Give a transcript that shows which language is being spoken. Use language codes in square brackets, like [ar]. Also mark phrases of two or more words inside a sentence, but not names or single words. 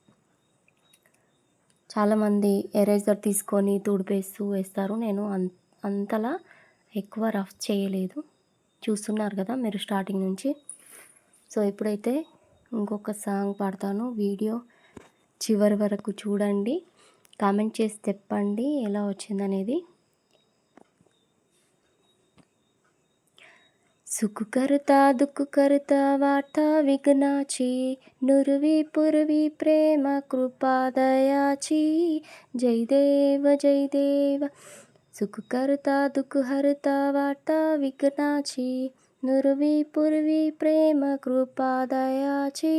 [te] చాలామంది ఎరేజర్ తీసుకొని తుడిపేస్తూ వేస్తారు, నేను అంతలా ఎక్కువ రఫ్ చేయలేదు. చూస్తున్నారు కదా మీరు స్టార్టింగ్ నుంచి. సో ఇప్పుడైతే ఇంకొక సాంగ్ పాడతాను, వీడియో చివరి వరకు చూడండి, కామెంట్ చేసి చెప్పండి ఎలా వచ్చిందనేది. [mr] सुख करता दुख करता वार्ता विघ्नाची नुरवी पुरवी प्रेम कृपा दयाची जय देव सुख करता दुख हरता वार्ता विघ्नाची, नुरवी पुरवी प्रेम कृपा दयाची.